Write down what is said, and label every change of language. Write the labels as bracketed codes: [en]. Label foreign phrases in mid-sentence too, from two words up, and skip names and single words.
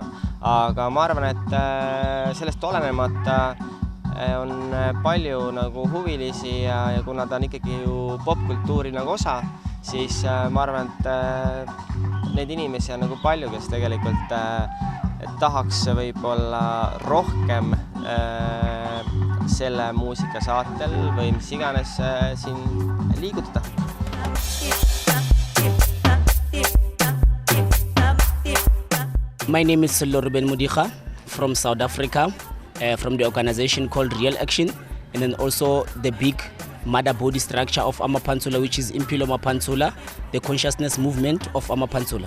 [et] Aga ma arvan, et sellest olenemata on palju nagu huvilisi ja kuna ta on ikkagi ju popkultuuri nagu osa, siis ma arvan, et neid inimesi on nagu palju, kes tegelikult tahaks võib-olla rohkem selle muusika saatel või mis iganes siin liigutada. [en] My name is Ruben Mudikha from South Africa, from the organization called Real Action, and then also the big mother body structure of Amapantsula, which is Impilo Mapantsula, the consciousness movement of Amapantsula.